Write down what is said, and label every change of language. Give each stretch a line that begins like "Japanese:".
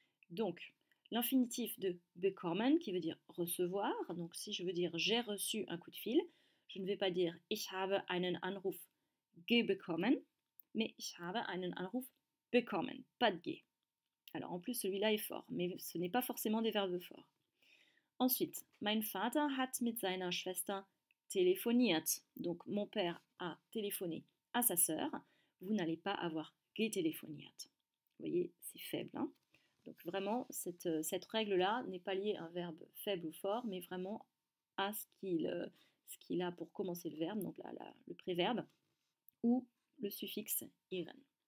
French: Donc, l'infinitif de bekommen, qui veut dire recevoir. Donc, si je veux dire j'ai reçu un coup de fil, je ne vais pas dire
German: ich habe einen Anruf bekommen,
French: mais ich habe einen Anruf bekommen. Pas de ge. Alors, en plus, celui-là est fort, mais ce n'est pas forcément des verbes forts.
German: Ensuite, mein Vater hat mit seiner Schwester telefoniert.
French: Donc, mon père a téléphoné à sa sœur. Vous n'allez pas avoir getelefoniert. Vous voyez, c'est faible, hein. Donc vraiment, cette règle-là n'est pas liée à un verbe faible ou fort, mais vraiment à ce qu'il a pour commencer le verbe, donc le préverbe, ou le suffixe iren.